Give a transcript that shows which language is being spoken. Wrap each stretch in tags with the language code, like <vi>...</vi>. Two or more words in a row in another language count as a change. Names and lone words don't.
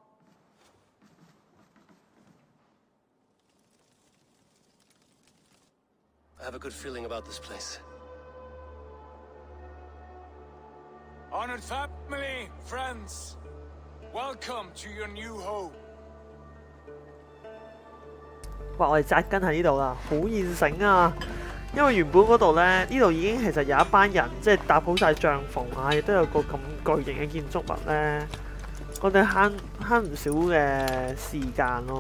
<en>I have a good feeling about this place. Honored family, friends, welcome to your new home. 哇！</en> <yue>我哋扎根喺呢度啦，好現成啊！因為原本嗰度咧，呢度已經其實有一班人即係搭好晒帳篷啊，亦都有個咁巨型嘅建築物咧，我哋慳唔少嘅時間咯。</yue>